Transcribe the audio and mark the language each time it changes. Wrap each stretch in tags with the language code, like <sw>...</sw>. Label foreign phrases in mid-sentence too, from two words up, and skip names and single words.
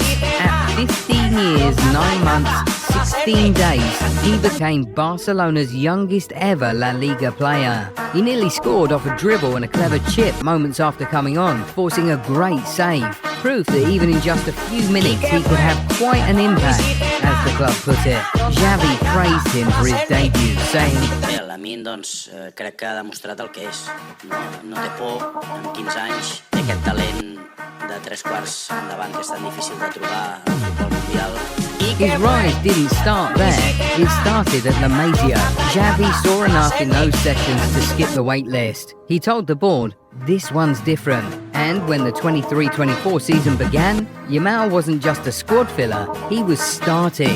<en>At 15 years, 9 months, 16 days, he became Barcelona's youngest ever La Liga player. He nearly scored off a dribble and a clever chip moments after coming on, forcing a great save. Proof that even in just a few minutes he could have quite an impact, as the club put it. Xavi praised him for his debut, saying,</en> <ca>Lamine, crec que ha demostrat el que és. No té por, amb 15 anys, té aquest talent de 3 quarts endavant que és tan difícil de trobar al futbol mundial.</ca> <en>His rise didn't start there, it started at La Masia. Xavi saw enough in those sessions to skip the wait list. He told the board, this one's different. And when the 23-24 season began, Yamal wasn't just a squad filler, he was starting.</en>